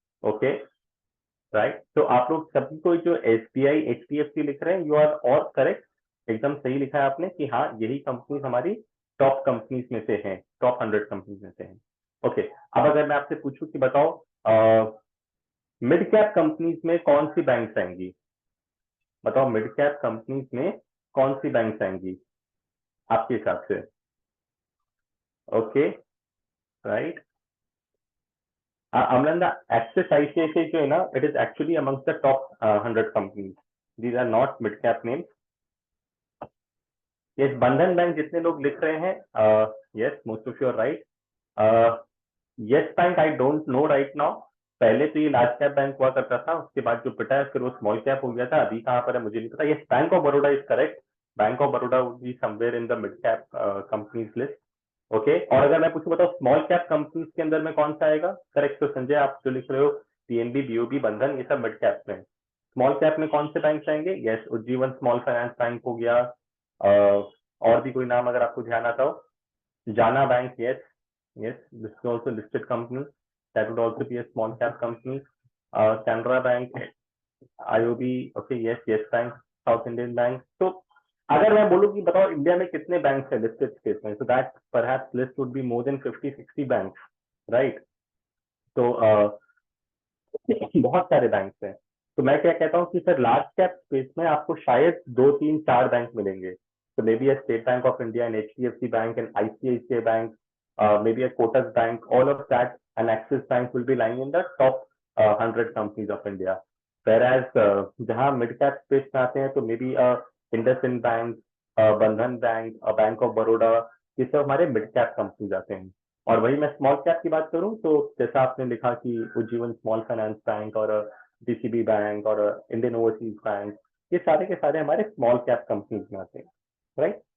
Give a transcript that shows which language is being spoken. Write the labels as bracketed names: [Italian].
[Hindi] Okay, right. तो आप लोग सभी को जो SBI, HDFC लिख रहे हैं, यू आर ऑल करेक्ट, एकदम सही लिखा है आपने कि हाँ यही कंपनी हमारी टॉप कंपनीज में से हैं, टॉप 100 कंपनीज में से हैं। ओके, अब अगर मैं आपसे पूछूं कि बताओ मिड कैप कंपनीज में कौन सी बैंक्स आएंगी? बताओ मिड कैप कंपनीज में कौन सी बैंक्स आएंगी आपके हिसाब से? Okay, right. [English] Amranda, Axis ICICI जो है ना, it is actually amongst the top 100 companies. These are not mid cap names. [Hindi] Yes, बंधन बैंक जितने लोग लिख रहे हैं, yes, [English] Most of you are right. [Hindi] Yes bank [English] I don't know right now. [Hindi] पहले तो ये लार्ज कैप बैंक हुआ करता था, उसके बाद जो पिटा है फिर वो स्मॉल कैप हो गया था, अभी कहाँ पर है मुझे नहीं पता। [English] Yes, Bank of Baroda is correct. Bank of Baroda would be somewhere in the mid cap companies list. [Hindi] Okay, और अगर मैं पूछूं बताओ स्मॉल कैप कंपनीज के अंदर में कौन सा आएगा? करेक्ट। तो संजय आप जो लिख रहे हो पीएनबी, बीओबी, बंधन, ये सब मिड कैप में। स्मॉल कैप में कौन से बैंक आएंगे? Yes, Ujjivan small finance bank हो गया। और भी कोई नाम अगर आपको ध्यान आता हो? [English] Jana Bank, yes, yes, this is also listed company. That would also be a small cap company. Canara Bank, IOB, okay, yes, Yes Bank, South Indian Bank. [Hindi] So अगर मैं बोलूं कि बताओ इंडिया में कितने बैंक है लिस्टेड स्टेट में, [English] so that perhaps list would be more than 50-60 banks, right? [Hindi] तो बहुत सारे बैंक हैं। तो मैं क्या कहता हूँ कि सर लार्ज कैप स्पेस में आपको शायद 2-3-4 बैंक मिलेंगे। [English] तो maybe a State Bank of India, an HDFC Bank, an ICICI Bank, maybe a Kotak Bank, all of that, and Axis Bank will be lying in the top 100 companies of India. [Hindi] Whereas जहाँ mid cap space में आते हैं तो may be IndusInd bank, बंधन bank, bank of Baroda, ये सब हमारे mid cap companies आते हैं। और वही मैं स्मॉल कैप की बात करूं तो जैसा आपने लिखा कि उज्जीवन स्मॉल फाइनेंस बैंक और डीसीबी बैंक और इंडियन ओवरसीज बैंक, ये सारे के सारे हमारे स्मॉल कैप कंपनीज में आते हैं, राइट?